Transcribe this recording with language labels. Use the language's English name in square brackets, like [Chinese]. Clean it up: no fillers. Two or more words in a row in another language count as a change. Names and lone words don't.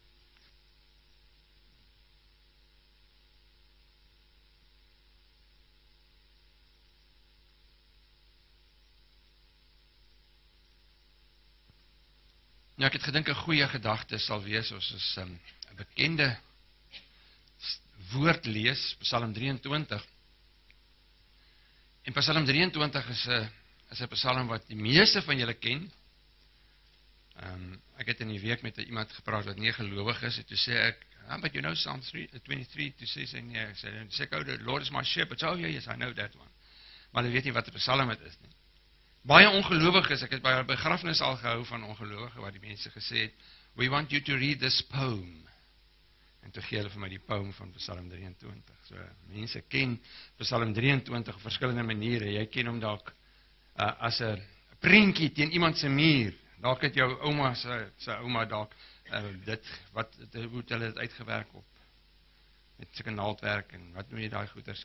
[Afrikaans] Nou, ek het gedink 'n goeie gedagte sal wees, ons is 'n bekende woord lees, Psalm 23. En Psalm 23 is 'n psalm wat die meeste van julle ken. Ek het in die week met iemand gepraat wat nie gelowig is, en toe sê ek, [English] but you know [Afrikaans] Psalm 23, toe sê sy nee, ek sê, [English] oh, the Lord is my shepherd, oh yes, I know that one. [Afrikaans] Maar hulle weet nie wat 'n psalm het is nie. Baie ongelowiges, ek het by 'n begrafnis al gehou van ongelowige, waar die mense gesê het, [English] we want you to read this poem. [Afrikaans] En toe gee hulle vir my die poem van Psalm 23. So, mense ken Psalm 23 op verskillende maniere. Jy ken hom dalk as 'n prentjie teen iemand se muur. Dalk het jou ouma se ouma dalk hoe het hulle dit uitgewerk op met sulke naaldwerk en wat noem jy daai goeders?